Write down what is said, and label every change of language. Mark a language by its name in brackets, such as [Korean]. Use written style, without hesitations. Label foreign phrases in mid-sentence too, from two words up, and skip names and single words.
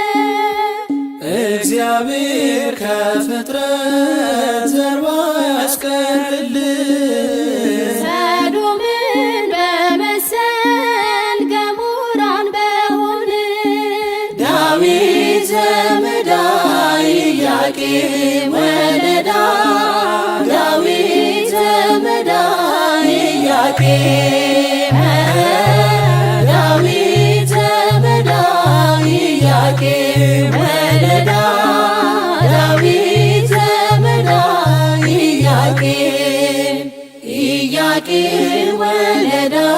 [Amharic] እግዚአብሔር ከፍጥረት ዘር ባያስቀርልን ሰዶምን በመሰል ገሞራን በሆንን [Geez] ዳዊት ዘመዳይ ኢያቄም ወለዳ ዳዊት ዘመዳይ ኢያቄም ዳዊት ዘመዳይ ኢያቄም ወለዳ ዳዊት ዘመዳይ ኢያቄም ኢያቄም ወለዳ